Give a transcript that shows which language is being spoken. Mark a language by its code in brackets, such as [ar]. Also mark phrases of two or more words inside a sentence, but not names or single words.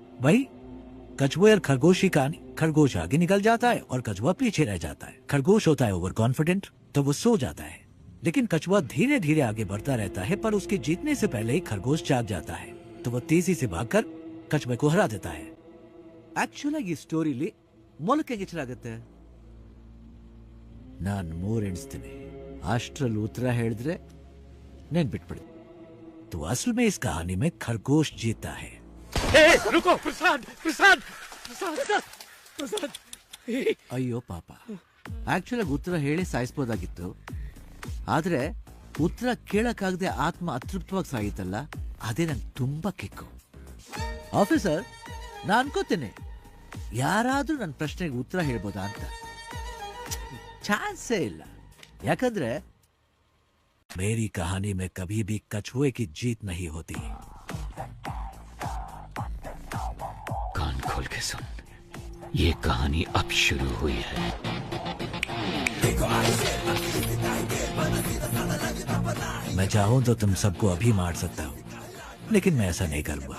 [hi] वही कछुए और खरगोश की कहानी। खरगोश आगे निकल जाता है और कछुआ पीछे रह जाता है। खरगोश होता है [en] over confident, [hi] तो वो सो जाता है। लेकिन कछुआ धीरे धीरे आगे बढ़ता रहता है, पर उसके जीतने से पहले ही खरगोश जाग जाता है। तो वो तेजी से भागकर कछुए को हरा देता है। [kn] ಆಕ್ಚುಲ್ ಆಗಿ ಈ ಸ್ಟೋರಿಲಿ ಮೊಲಕ್ಕೆ ಎಚ್ಚರಾಗುತ್ತೆ. ನಾನು 3 ಎಣಿಸ್ತೀನಿ, ಅಷ್ಟ್ರಲ್ಲಿ ಉತ್ತರ ಹೇಳಿದ್ರೆ ನೆನ್ಪಿಟ್ಬಿಡು. [hi] तो असल में इस कहानी में खरगोश जीता है। रुको प्रसाद प्रसाद प्रसाद प्रसाद। [kn] ಅಯ್ಯೋ ಪಾಪ, ಆಕ್ಚುಲ್ ಆಗಿ ಉತ್ತರ ಹೇಳಿ ಸಾಯಿಸ್ಬೋದಾಗಿತ್ತು, ಆದ್ರೆ ಉತ್ತರ ಕೇಳಕ್ಕಾಗದೆ ಆತ್ಮ ಅತೃಪ್ತವಾಗಿ ಸಾಗಿತ್ತಲ್ಲ, ಅದೇ ನಂಗೆ ತುಂಬಾ ಕಿಕ್ಕು. ಆಫೀಸರ್, ನಾನು ಅನ್ಕೋತೇನೆ ಯಾರಾದ್ರೂ ನನ್ನ ಪ್ರಶ್ನೆಗೆ ಉತ್ತರ ಹೇಳ್ಬೋದಾ ಅಂತ. ಚಾನ್ಸೇ ಇಲ್ಲ, ಯಾಕಂದ್ರೆ [hi] मेरी कहानी में कभी भी कछुए की जीत नहीं होती। कान खोल के सुन, ये कहानी अब शुरू हुई है। मैं चाहूं तो तुम सबको अभी मार सकता हूं, लेकिन मैं ऐसा नहीं करूंगा।